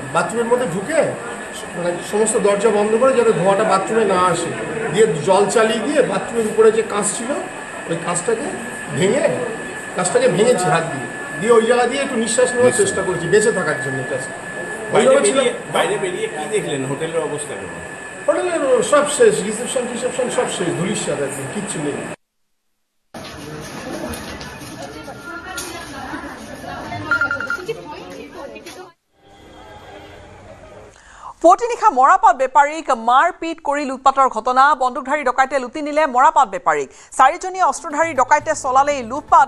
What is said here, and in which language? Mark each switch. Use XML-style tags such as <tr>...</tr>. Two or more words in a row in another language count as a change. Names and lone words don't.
<bn>বাথরুমের মধ্যে ঢুকে মানে সমস্ত দরজা বন্ধ করে যাতে ধোঁয়াটা বাথরুমে না আসে দিয়ে জল চালিয়ে দিয়ে বাথরুমের উপরে যে কাঁচ ছিল ওই কাঁচটাকে ভেঙেছি হাত দিয়ে ওই জায়গা দিয়ে একটু নিঃশ্বাস নেওয়ার চেষ্টা করেছি বেঁচে থাকার জন্য। বাইরে বেরিয়ে কি দেখলেন? হোটেলের অবস্থা কেমন? হোটেলের সব শেষ, রিসেপশন সব শেষ, ধুলিশ্বাদ একদম, কিচ্ছু নেই।</bn> <as>পুৱতি-নিশা মৰাপাট বেপাৰীক মাৰপিট কৰি লুটপাটৰ ঘটনা। বন্দুকধাৰী ডকাইতে লুটি নিলে মৰাপাট বেপাৰীক। 4জনীয়া অস্ত্ৰধাৰী ডকাইতে চলালে এই লুটপাট।</as>